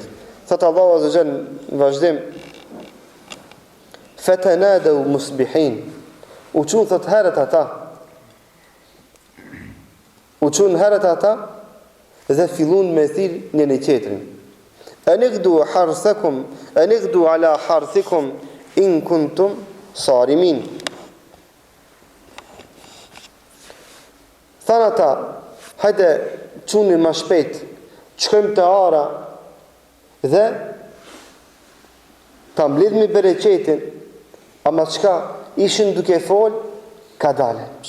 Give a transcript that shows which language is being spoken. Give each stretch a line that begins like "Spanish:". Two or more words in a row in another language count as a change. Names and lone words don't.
Albanian: Thot Allahu
Arabic: عز جل
Albanian: në vazhdim
Arabic: فتنادوا مصبحين.
Albanian: U çun thot herët ata. U çun herët ata dhe fillun me thirr njëri tjetrin.
Arabic: أن اغدوا حرثكم، أن اغدوا على حرثكم إن كنتم صارمين.
Albanian: Than ata, hajde çuni më shpejt, shkojmë te ara dhe ta mbledhmi bereqetin, ama çka ishin duke fol, ka dalë.